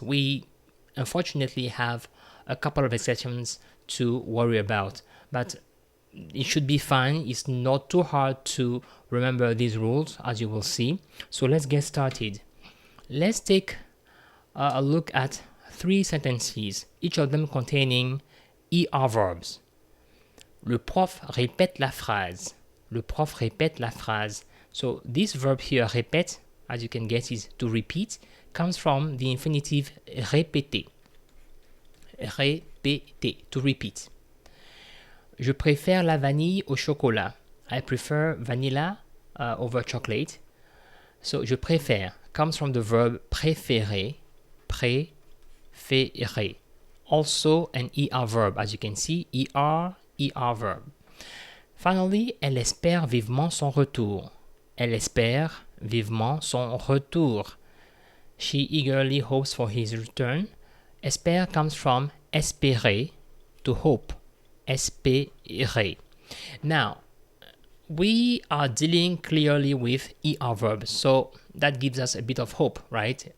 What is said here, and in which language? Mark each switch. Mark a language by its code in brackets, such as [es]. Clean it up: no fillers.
[en] We unfortunately have a couple of exceptions to worry about, but it should be fine. It's not too hard to remember these rules, as you will see. So let's get started. Let's take a look at 3 sentences, each of them containing er-verbs. [fr] Le prof répète la phrase. Le prof répète la phrase. [en] So this verb here, répète, as you can guess, is to repeat, comes from the infinitive répéter. Répéter, to repeat. [fr] Je préfère la vanille au chocolat. [en] I prefer vanilla over chocolate. So, [fr] je préfère [en] comes from the verb préférer, préférer. Also an er verb, as you can see, er verb. [fr] Finally, elle espère vivement son retour. Elle espère vivement son retour. [en] She eagerly hopes for his return. [fr] Espère comes from espérer, [en] to hope. Espérer. Now, we are dealing clearly with er verbs, so that gives us a bit of hope, right?